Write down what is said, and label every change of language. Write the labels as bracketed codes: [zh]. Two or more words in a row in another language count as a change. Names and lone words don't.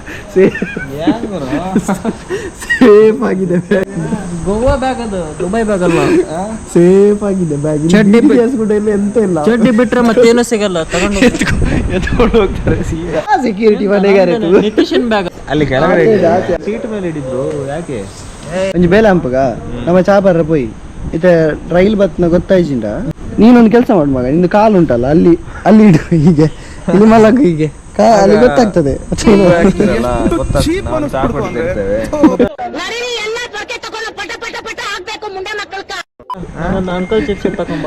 [kn] ಸೇಫ್ ಆಗಿದೆ ಗೋವಾ ಬ್ಯಾಗ್ ಅದು ದುಬೈ ಬ್ಯಾಗ್ ಅಲ್ಲ ಸೇಫ್ ಆಗಿದೆ ಬ್ಯಾಗ್ ಚಡ್ಡಿ ಕೂಡ ಇಲ್ಲ ಎಂತ ಇಲ್ಲ ಚಡ್ಡಿ ಬಿಟ್ರೆ ಮತ್ತೇನು ಸಿಗಲ್ಲ ತಗೊಂಡು ಎತ್ಕೊಂಡು ಹೋಗ್ತಾರೆ ಸೆಕ್ಯೂರಿಟಿ ಮನೆಗಾರೆ ನಿತಿಶನ್ ಬ್ಯಾಗ್ ಅಲ್ಲಿ ಕೆಳಗಡೆ ಸೀಟ್ ಮೇಲೆ ಹಿಡಿದ್ರು ಯಾಕೆ [tcy] ಒಂಜಿ ಬೇಲೆ ಹಂಪಗ ನಮ್ಮ ಚಾಪರ ಪೋಯಿ ಇತ ರೈಲ್ ಬತ್ನ ಗೊತ್ತಾಯ್ಚಿಂಡ [kn] ನೀನೊಂದು ಕೆಲಸ ಮಾಡು ಮಗ ನಿಂದು ಕಾಲು ಉಂಟಲ್ಲ ಅಲ್ಲಿ ಅಲ್ಲಿ ಇಡು ಹೀಗೆ ಇಲ್ಲಿ ಮಲಗು ಹೀಗೆ ಅಲ್ಲಿ ಗೊತ್ತಾಗ್ತದೆ ನನ್ನ ಅಂಕಲ್ ಚಿಪ್ಸ್ ತಗೊಂಬ